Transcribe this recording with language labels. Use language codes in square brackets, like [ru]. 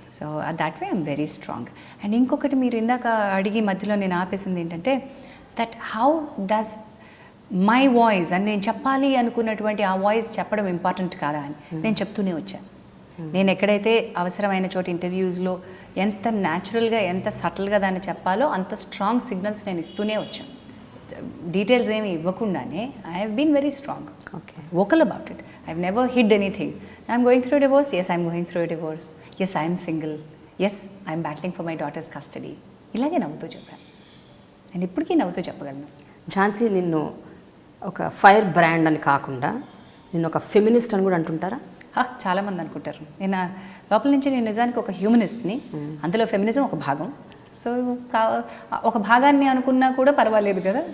[en] So that way I'm very strong. [te] And ఇంకొకటి మీరు ఇందాక అడిగి మధ్యలో నేను ఆపేసింది ఏంటంటే, that how does my voice అని నేను చెప్పాలి అనుకున్నటువంటి ఆ వాయిస్ చెప్పడం ఇంపార్టెంట్ కాదా అని నేను చెప్తూనే వచ్చాను. నేను ఎక్కడైతే అవసరమైన చోట ఇంటర్వ్యూస్లో ఎంత న్యాచురల్గా ఎంత సటిల్గా దాన్ని చెప్పాలో అంత స్ట్రాంగ్ సిగ్నల్స్ నేను ఇస్తూనే వచ్చాను. [en] details [te] ఏమి ఇవ్వకుండానే [en] I have been very strong, vocal about it. I've never hid anything. I'm going through a divorce. Yes, I'm going through a divorce. Yes, I'm single. Yes, I'm battling for my daughter's custody. [te] ఇలాగే నవ్వుతూ చెప్పాను. నేను ఇప్పటికీ నవ్వుతూ చెప్పగలను. ఝాన్సీ, నిన్ను ఒక fire brand అని కాకుండా నిన్ను ఒక ఫెమినిస్ట్ అని కూడా అంటుంటారా? చాలామంది అనుకుంటారు. నేను లోపల నుంచి నేను నిజానికి ఒక హ్యూమనిస్ట్ని. అందులో ఫెమినిజం ఒక భాగం. సో ఒక భాగాన్ని అనుకున్నా కూడా పర్వాలేదు కదా.